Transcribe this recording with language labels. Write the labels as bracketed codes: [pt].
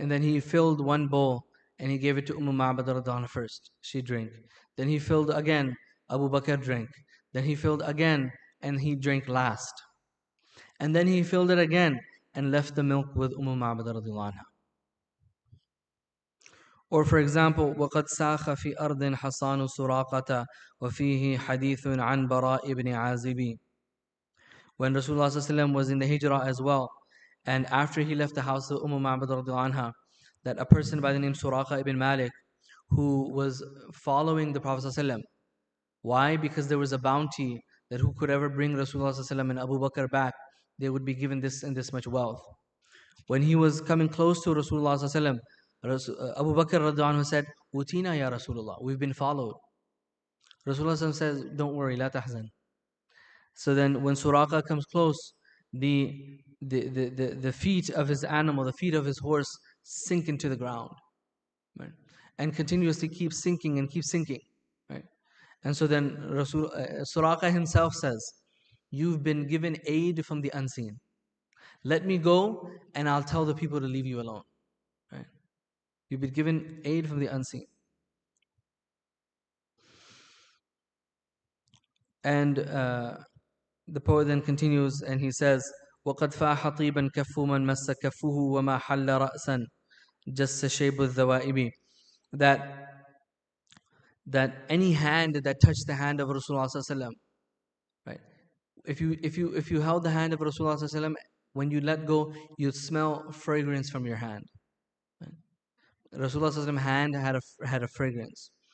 [en] And then he filled one bowl and he gave it to Ma'bad radiallahu anha first. She drank. Then he filled again. Abu Bakr drank. Then he filled again and he drank last. And then he filled it again and left the milk with Ma'bad radiallahu anha. Or for example, [ar] وَقَدْ سَاخَ فِي أَرْضٍ حَصَانُ سُرَاقَةَ وَفِيهِ حَدِيثٌ عَنْ بَرَاءِ ibn عَازِبِ. [en] When Rasulullah ﷺ was in the hijrah as well, and after he left the house of Ma'bad radiallahu anha, that a person by the name Suraqa ibn Malik, who was following the Prophet ﷺ. Why? Because there was a bounty that who could ever bring Rasulullah ﷺ and Abu Bakr back, they would be given this and this much wealth. When he was coming close to Rasulullah ﷺ, Abu Bakr radiallahu anhu said, [ar] Utina ya Rasulullah, [en] we've been followed. Rasulullah ﷺ says, don't worry, [ar] la tahzan. [en] So then when Suraqa comes close, the feet of his animal, the feet of his horse sink into the ground. Right? And continuously keep sinking and keep sinking. Right? And so then Suraqa himself says, you've been given aid from the unseen. Let me go and I'll tell the people to leave you alone. Right? You've been given aid from the unseen. And the poet then continues and he says, [ar] وَقَدْ فَاحَ طِيبًا كَفُّ مَنْ مَسَّ كَفُّهُ وَمَا حَلَّ رَأْسًا جَسَّ شَيْبُ الذَّوَائِبِ. [en] That any hand that touched the hand of Rasulullah ﷺ, right? If you held the hand of Rasulullah ﷺ, when you let go, you'd smell fragrance from your hand. Right? Rasulullah ﷺ's hand had a fragrance.